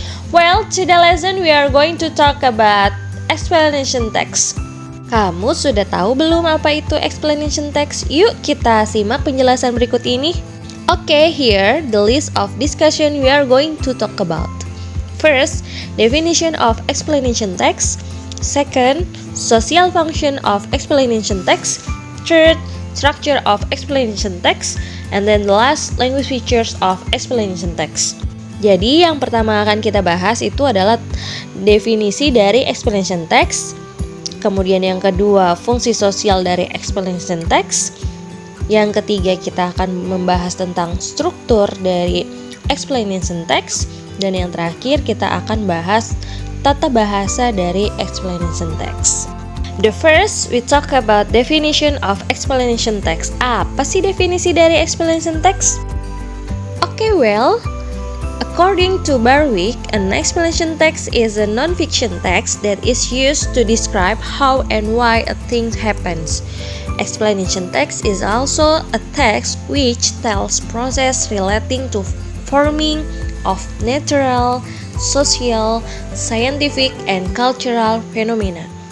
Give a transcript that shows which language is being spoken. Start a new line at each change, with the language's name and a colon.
English: Well, today lesson we are going to talk about explanation text.
Indonesian: Kamu sudah tahu belum apa itu explanation text? Yuk kita simak penjelasan berikut ini.
English: Okay, here the list of discussion we are going to talk about. First, definition of explanation text. Second, social function of explanation text. Third, structure of explanation text, and then the last, language features of explanation text.
Indonesian: Jadi yang pertama akan kita bahas itu adalah definisi dari explanation text. Kemudian yang kedua, fungsi sosial dari explanation text. Yang ketiga, kita akan membahas tentang struktur dari explanation text. Dan yang terakhir, kita akan bahas tata bahasa dari explanation text.
English: The first, we talk about definition of explanation text.
Indonesian: Apa sih definisi dari explanation text?
English: Okay, well, according to Barwick, an explanation text is a non-fiction text that is used to describe how and why a thing happens. Explanation text is also a text which tells process relating to forming of natural, social, scientific, and cultural phenomena.